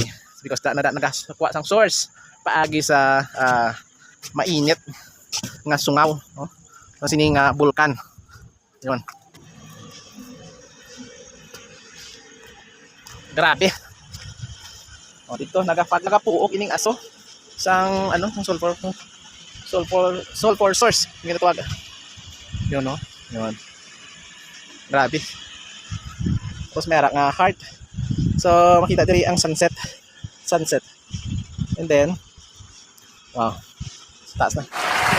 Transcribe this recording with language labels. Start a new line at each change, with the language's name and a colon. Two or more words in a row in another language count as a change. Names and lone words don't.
Hiligaynon: Because nagakuha sang source paagi sa mainit nga sungaw, no?
Filipino: Kasi nga bulkan. Yun. Grabe.
Hiligaynon: O dito nagapuok ining aso sang ano, sang sulfur source.
Filipino: Yung tawag. Yun, no? Yun. Grabe. Tapos meron nga heart.
Hiligaynon: So makita diri ang sunset.
English: And then wow.
Hiligaynon: Taas na.